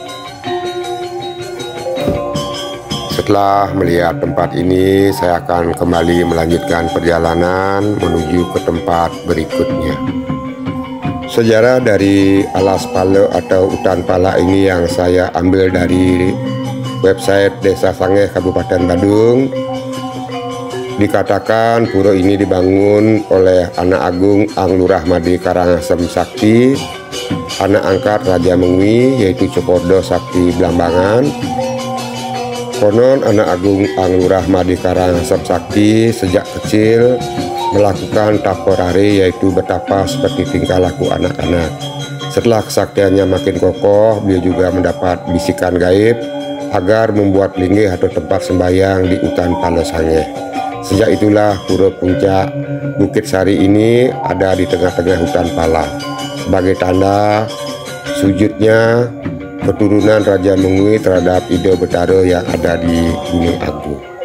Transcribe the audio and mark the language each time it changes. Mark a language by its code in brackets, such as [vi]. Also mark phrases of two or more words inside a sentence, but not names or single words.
[id] Setelah melihat tempat ini, saya akan kembali melanjutkan perjalanan menuju ke tempat berikutnya. Sejarah dari alas pala atau hutan pala ini yang saya ambil dari website Desa Sangeh Kabupaten Badung. Dikatakan pura ini dibangun oleh anak agung Ang Lurah Madi Karangasem Sakti, anak angkat Raja Mengwi yaitu Cokordo Sakti Blambangan. Konon anak agung Ang Lurah Madi Karangasem Sakti sejak kecil melakukan taporare, yaitu betapa seperti tingkah laku anak-anak. Setelah kesaktiannya makin kokoh, beliau juga mendapat bisikan gaib agar membuat linggih atau tempat sembahyang di hutan Pala Sangeh. Sejak itulah pura puncak Bukit Sari ini ada di tengah-tengah hutan Pala sebagai tanda sujudnya keturunan Raja Mengwi terhadap Ida Betara yang ada di Gunung Agung.